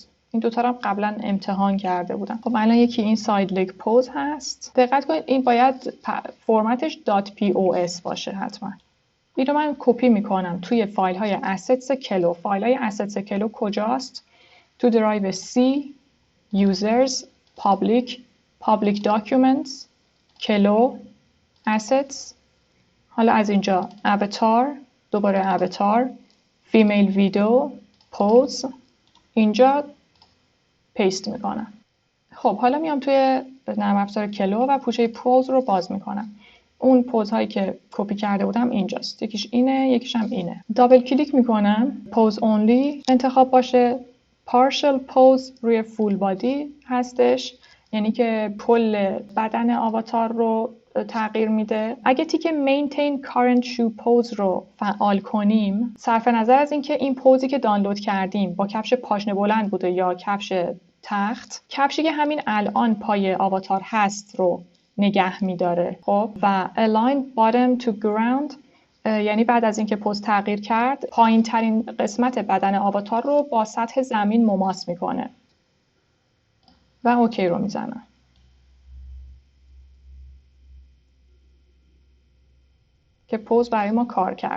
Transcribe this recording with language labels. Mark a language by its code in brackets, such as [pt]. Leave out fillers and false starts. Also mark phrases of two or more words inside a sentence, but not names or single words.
[fa] این دوتا رو قبلا امتحان کرده بودم. خب الان یکی این [en] side leg pose [fa] هست. دقت کنید این باید فرمتش .pos باشه حتما. اینو من کپی میکنم توی فایل های assets کلو. فایل های assets کلو کجاست؟ تو درایو C [en] users, public documents, [fa] کلو, assets. حالا از اینجا [en] avatar، دوباره avatar، female video، pose، [fa] اینجا پیست میکنم. خب حالا میام توی نرم افزار کلو و پوشه پوز رو باز میکنم. اون پوز هایی که کپی کرده بودم اینجاست. یکیش اینه، یکیش هم اینه. [en] double click [fa] میکنم. [en] pose only [fa] انتخاب باشه. [en] partial pose [fa] روی [en] full body [fa] هستش، یعنی که کل بدن آواتار رو تغییر میده. اگه تیک [en] maintain current shoe pose [fa] رو فعال کنیم، صرف نظر از اینکه این پوزی که دانلود کردیم با کفش پاشنه بلند بوده یا کفش تخت، کفشی که همین الان پای آواتار هست رو نگه میداره. خب و [en] align bottom to ground، [fa] یعنی بعد از اینکه پوز تغییر کرد، پایین ترین قسمت بدن آواتار رو با سطح زمین مماس میکنه و اوکی رو میزنم. که پوز برای ما کار کرد.